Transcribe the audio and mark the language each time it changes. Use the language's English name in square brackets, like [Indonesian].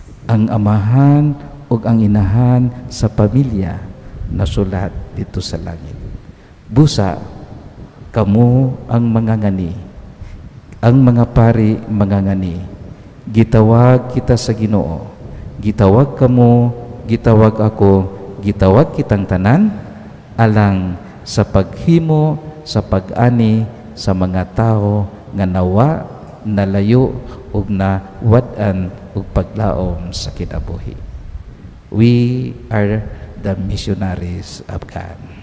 [Cebuano] Ang amahan ug ang inahan sa pamilya nasulat dito sa langit. Busa, kamo ang mga ngani, ang mga pari mga ngani. Gitawag kita sa Ginoo, gitawag kamo, gitawag ako, gitawag kitang tanan, alang sa paghimo, sa pag-ani, sa mga tao nga nawa, nalayo, ug na wad-an ug paglaom sa kinabuhi. [English] We are the missionaries of God.